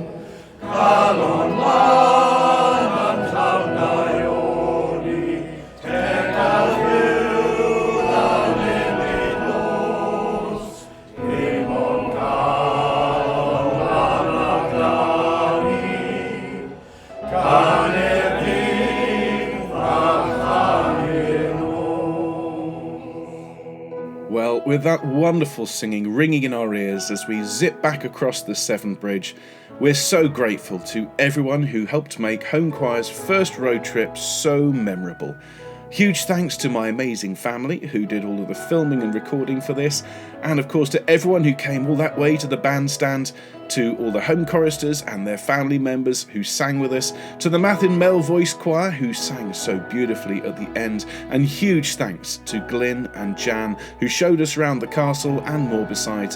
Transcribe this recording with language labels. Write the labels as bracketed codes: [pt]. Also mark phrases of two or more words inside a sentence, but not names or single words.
[cy] Calon lan am llawn daioni, teg a fyw la lili dlos. Dim ond calon lan a gani, ganu'r dydd a chanu'r nos. [en] Well, with that wonderful singing ringing in our ears as we zip back across the Severn Bridge, we're so grateful to everyone who helped make Homechoir's first road trip so memorable. Huge thanks to my amazing family who did all of the filming and recording for this, and of course to everyone who came all that way to the bandstand, to all the home choristers and their family members who sang with us, to the Mathern Male Voice Choir who sang so beautifully at the end, and huge thanks to Glyn and Jan who showed us around the castle and more besides.